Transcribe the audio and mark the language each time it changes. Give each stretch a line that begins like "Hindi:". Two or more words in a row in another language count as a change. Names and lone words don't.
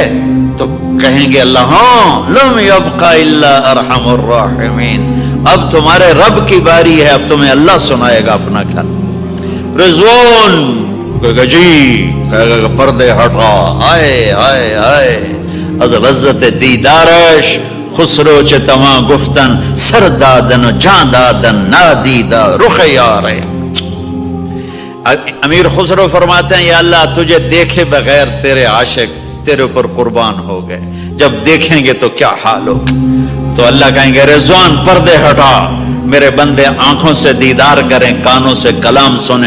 Urdu: تو کہیں گے اللہ ہاں
Arabic: لم یبقى الا ارحم الراحمین,
Urdu: اب تمہارے رب کی باری ہے, اب تمہیں اللہ سنائے گا اپنا کلام. رضوان کہے گا جی, کہے گا پردے ہٹا, آئے آئے آئے
Persian: از لذت دیدارش خسرو چه تما گفتن سر دادن و جان دادن نادیدہ رخ یار.
Urdu: امیر خسرو فرماتے ہیں یا اللہ تجھے دیکھے بغیر تیرے عاشق تیرے اوپر قربان ہو گئے, جب دیکھیں گے تو کیا حال ہوگا. تو اللہ کہیں گے رضوان پردے ہٹا, میرے بندے آنکھوں سے دیدار کریں, کانوں سے کلام سنیں.